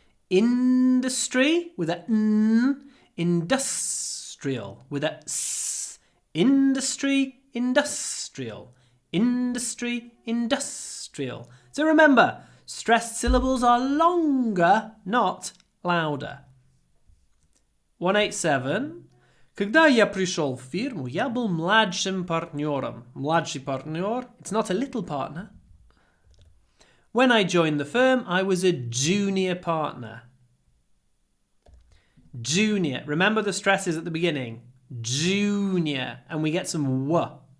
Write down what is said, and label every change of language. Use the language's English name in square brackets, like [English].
[English] Industry with a n. Industrial with a s. Industry, industrial. Industry, industrial. So remember, stressed syllables are longer, not louder. 187. [Russian] Когда я пришел в фирму, я был младшим партнером. [English] Младший партнер, it's not a little partner. When I joined the firm, I was a junior partner. Junior. Remember the stresses at the beginning. Junior. And we get some w.